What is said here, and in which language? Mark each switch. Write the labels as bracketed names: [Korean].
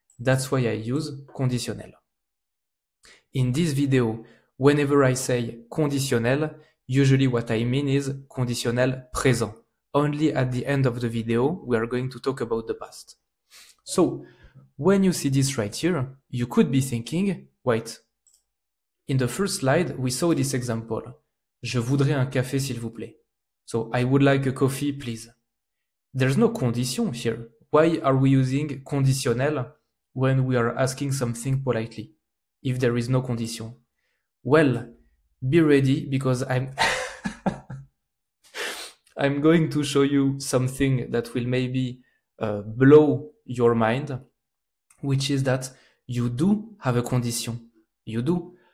[English] That's why I use conditionnel. In this video, whenever I say conditionnel, usually what I mean is conditionnel présent. Only at the end of the video, we are going to talk about the past. So, when you see this right here, you could be thinking, wait, in the first slide, we saw this example. [French] Je voudrais un café, s'il vous plaît. [English] So, I would like a coffee, please. There's no condition here. Why are we using conditionnel when we are asking something politely, if there is no condition? Well, be ready because I'm going to show you something that will maybe blow your mind, which is that you do have a condition. You do.